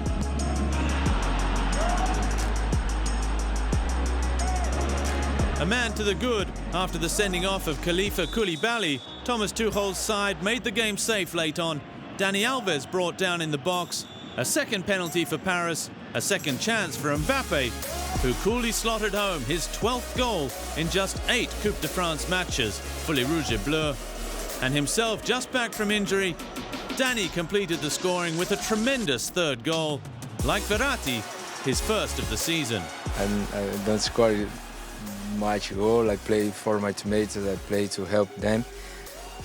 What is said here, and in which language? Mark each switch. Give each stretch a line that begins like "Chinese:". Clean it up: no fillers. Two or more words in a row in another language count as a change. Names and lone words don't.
English: A man to the good after the sending off of Khalifa Koulibaly. Thomas Tuchel's side made the game safe late on. Dani Alves brought down in the box. A second penalty for Paris, a second chance for Mbappe, who coolly slotted home his 12th goal in just 8 Coupe de France matches for Les Rouges et Bleus. And himself just back from injury, Dani completed the scoring with a tremendous third goal. Like Verratti, his first of the season. I don't score much goal. I play for my teammates. I play to help them.